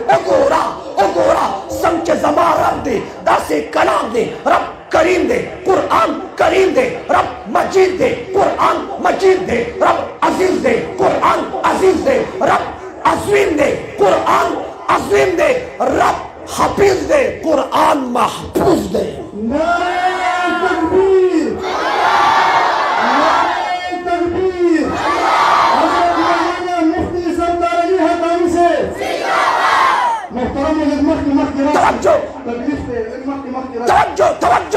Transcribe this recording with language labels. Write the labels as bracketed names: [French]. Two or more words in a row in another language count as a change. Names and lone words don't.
[Pashto] وګوره څنګه چې زما رب دی داسې کلام دی. رب کریم دی، قرآن کریم دی. رب مجید دی، قرآن مجید دی. رب عزیز دی، قرآن عزیز دی. رب عظیم دی، قرآن عظیم دی. رب حفیظ دی، قرآن محفوظ دی. [Urdu] نعرہ تکبیر، نعرہ تکبیر. حضرت مولانا مفتی سردار علی حاتمی سے محترم توجہ!